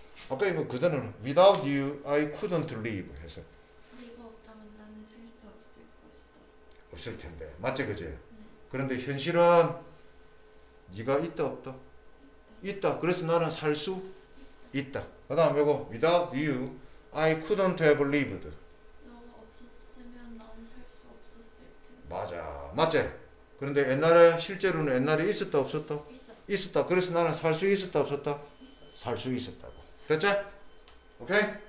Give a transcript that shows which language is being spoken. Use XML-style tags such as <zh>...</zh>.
<ko>아까 이거 그대로는</ko> <en>without you I couldn't live</en> <ko>해서 네가 없다면 나는 살 수 없을 것이다. 없을 텐데 맞지 그지? 그런데 현실은 네가 있다 없다? 있다. 그래서 나는 살 수 있다. 그 다음 이거</ko> <en>without you I couldn't have lived.</en> <ko>너가 없었으면 나는 살 수 없었을 텐데. 맞아. 맞지? 그런데 옛날에 실제로는 옛날에 있었다 없었다? 있어. 있었다. 그래서 나는 살 수 있었다 없었다? 있어. 살 수 있었다고. 됐지? 오케이?</ko>